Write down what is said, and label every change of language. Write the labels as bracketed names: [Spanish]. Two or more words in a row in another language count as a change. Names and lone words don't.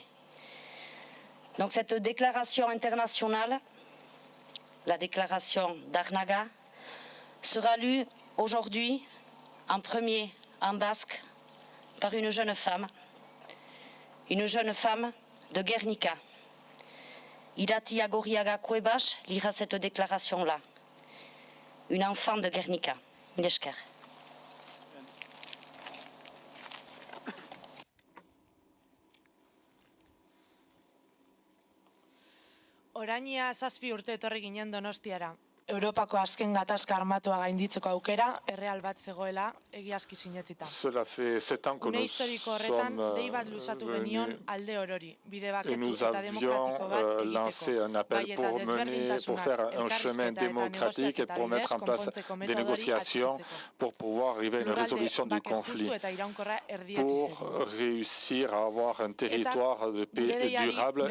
[French] Donc cette déclaration internationale, la déclaration d'Arnaga, sera lue aujourd'hui en premier en basque par une jeune femme de Guernica. Irati Agoriaga Cuevas lira cette déclaration-là. Une enfant de Guernica. Milesker. [Basque] Orainia 7 urte etorri ginen Donostiara. Europako azken gatazka armatua gainditzeko aukera, erreal bat zegoela, egiazki sinetzita. [French] Cela fait 7 ans que nous avions lancé un appel pour faire un chemin démocratique et pour mettre en place des négociations pour pouvoir arriver à une résolution du conflit, pour réussir à avoir un territoire de paix durable.